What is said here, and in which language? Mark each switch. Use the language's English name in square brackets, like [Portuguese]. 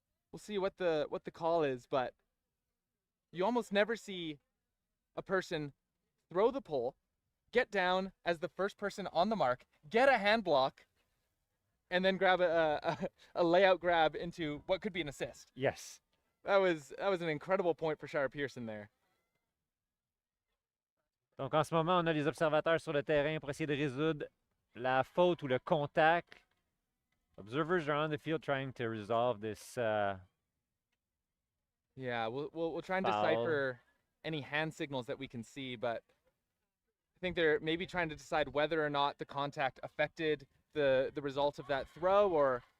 [English] We'll see what the call is, but you almost never see a person throw the pole, get down as the first person on the mark, get a hand block, and then grab a layout grab into what could be an assist. Yes. That was an incredible point for Shara Pearson there. [French] Donc en ce moment, on a les observateurs sur le terrain pour essayer de résoudre la faute ou le contact. [English] Observers are on the field trying to resolve this. Yeah, we'll try and foul. decipher any hand signals that we can see, but I think they're maybe trying to decide whether or not the contact affected the result of that throw, or